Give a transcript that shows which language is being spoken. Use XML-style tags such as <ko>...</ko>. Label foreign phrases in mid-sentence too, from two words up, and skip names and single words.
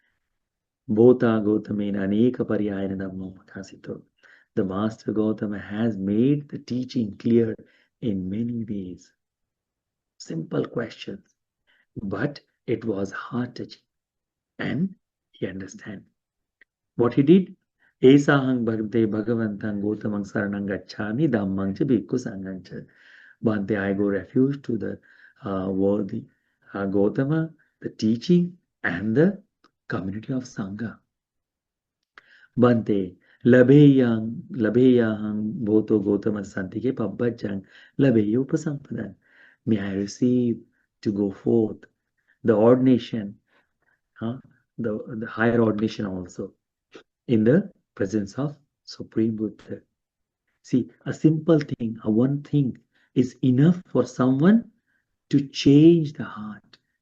<pi>Bhota Gautamena Aneka Pariyayana Dhammo Makasito.</pi> <en>The Master Gautama has made the teaching clear in many ways. Simple questions, but it was heart-touching, and he understand. What he did?</en> <pi>Esahang Bhagavate Bhagavantang Gautamang Saranang Gacchami Dhammang Cha Bhikkhu Sanghang Cha.</pi> <en>Bhante, I go refuge to the worthy Gautama, the teaching, and the community of Sangha.</en> <pi>Bhante, Labheyang Bhoto Gautama Santike Pabbajang Labheyo Upasampadang.</pi> <en>May I receive to go forth the ordination, the higher ordination also, in the presence of Supreme Buddha. See, a simple thing, a one thing is enough for someone to change the heart.</en>